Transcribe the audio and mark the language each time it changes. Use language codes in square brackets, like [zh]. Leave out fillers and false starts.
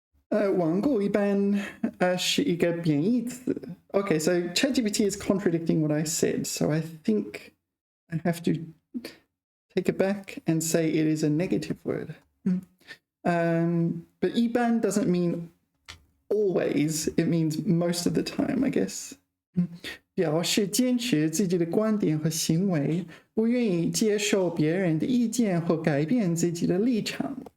[zh] 顽固一般是一个贬义词。 [en] Okay, so ChatGPT is contradicting what I said, so I think I have to take it back and say it is a negative word. But 一般 doesn't mean always, it means most of the time, I guess. [zh] 表示坚持自己的观点和行为，不愿意接受别人的意见或改变自己的立场。